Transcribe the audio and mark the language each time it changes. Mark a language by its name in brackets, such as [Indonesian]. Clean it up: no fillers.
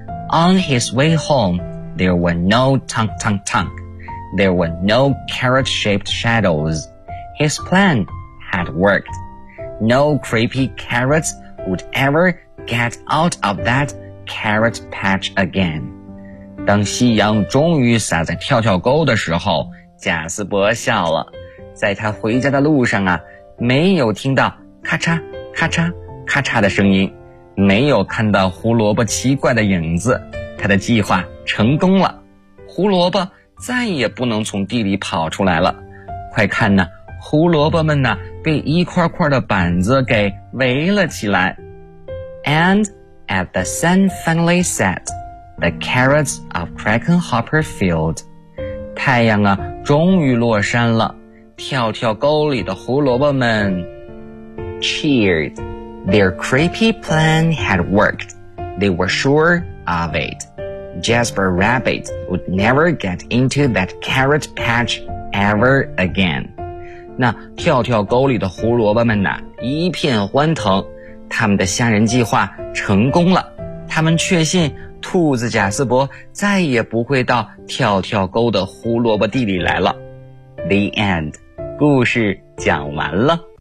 [English] On his way home, there were no tunk tunk tunk. There were no carrot-shaped shadows. His plan had worked. No creepy carrots would ever get out of that carrot patch again. [Chinese] 当夕阳终于洒在跳跳沟的时候，贾斯伯笑了。在他回家的路上啊，没有听到咔嚓咔嚓咔嚓的声音，没有看到胡萝卜奇怪的影子，他他的计划成功了，胡萝卜再也不能从地里跑出来了。快看呢，胡萝卜们呢被一块块的板子给围了起来。 [English] And at the sun finally set, the carrots of Crackenhopper Field. [Chinese] 太阳啊终于落山了，跳跳沟里的胡萝卜们 [English] cheered. Their creepy plan had worked. They were sure of it. Jasper Rabbit would never get into that carrot patch ever again. [Chinese] 那跳跳沟里的胡萝卜们呢一片欢腾，他们的吓人计划成功了，他们确信兔子贾斯伯再也不会到跳跳沟的胡萝卜地里来了。 [English] The end， [Chinese] 故事讲完了。